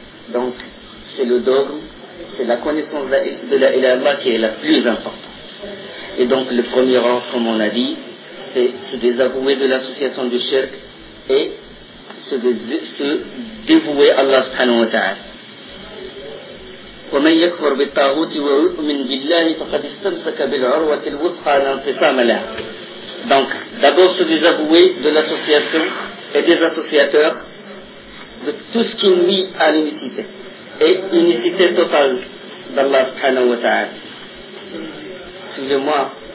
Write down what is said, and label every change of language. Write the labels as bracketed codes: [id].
[fr] Donc, c'est le dogme, c'est la connaissance de la qui est la plus importante. Et donc, le premier ordre, comme on a dit, c'est se désavouer de l'association du shirk et se dévouer à Allah subhanahu wa ta'ala. [ar] ومن يكفر بالطاغوت ومن بالله فقد استمسك بالعروة الوثقى لا انفصام لها. [fr] Donc d'abord se désavouer de l'association et des associateurs de tout ce qui nuit à l'unicité et l'unicité totale d'Allah subhanahu wa ta'ala. Suivez-moi.